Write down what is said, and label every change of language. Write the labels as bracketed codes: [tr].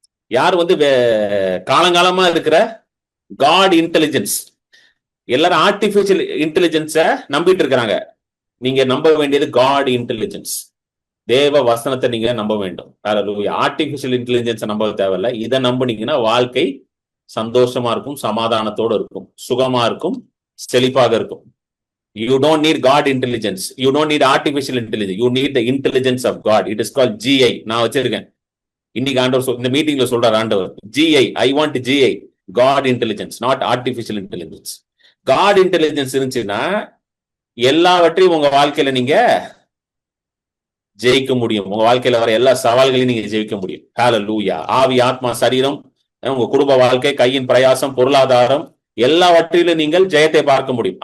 [ta] யார் வந்து காலங்காலமா இருக்கிற காட் இன்டெலிஜென்ஸ், எல்லாரும் ஆர்டிபிஷியல் இன்டெலிஜென்ஸ நம்பிட்டு இருக்கிறாங்க. நீங்க நம்ப வேண்டியது காட் இன்டெலிஜென்ஸ், தேவ வசனத்தை நீங்க நம்ப வேண்டும். ஆர்டிபிஷியல் இன்டெலிஜென்ஸை நம்ப தேவையில்ல. இதை நம்பினீங்கன்னா வாழ்க்கை சந்தோஷமா இருக்கும், சமாதானத்தோடு இருக்கும், சுகமா இருக்கும், செழிப்பாக இருக்கும். [en] You don't need God intelligence. You don't need artificial intelligence. You need the intelligence of God. It is called GI. [ta] நான் வச்சிருக்கேன். இன்னைக்கு ஆண்டவர் இந்த மீட்டிங்ல சொல்றாரு ஆண்டவர், GI. [en] I want GI. God intelligence, not artificial intelligence. [ta] God intelligence இருந்துச்சுன்னா எல்லாவற்றையும் உங்க வாழ்க்கையில நீங்க ஜெயிக்க முடியும். உங்க வாழ்க்கையில வர எல்லா சவால்களையும் நீங்க ஜெயிக்க முடியும். ஹல்லேலூயா. ஆவி, ஆத்மா, சரீரம், உங்க குடும்ப வாழ்க்கை, கையின் பிரயாசம், பொருளாதாரம், எல்லாவற்றிலும் நீங்கள் ஜெயத்தை பார்க்க முடியும்.